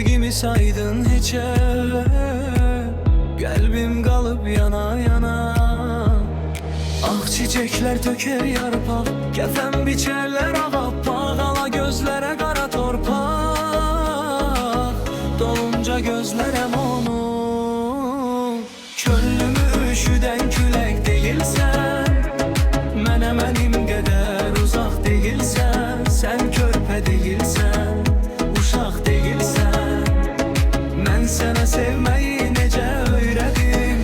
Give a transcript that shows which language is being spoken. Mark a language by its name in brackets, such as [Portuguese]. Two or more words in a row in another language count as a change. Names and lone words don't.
[Turkish] saydın hiçe, kalbim kalıp yana yana. Ah çiçekler töker yarpak, kefen biçerler ağappak, ala gözlere kara torpak, dolunca gözlerem onu. Könlümü üşüden külek değilsen, [Azerbaijani] mənə mənim qədər uzaq değilsən, sen körpə değilsən, uşaq değilsən, mən sənə sevməyi necə öyrədim.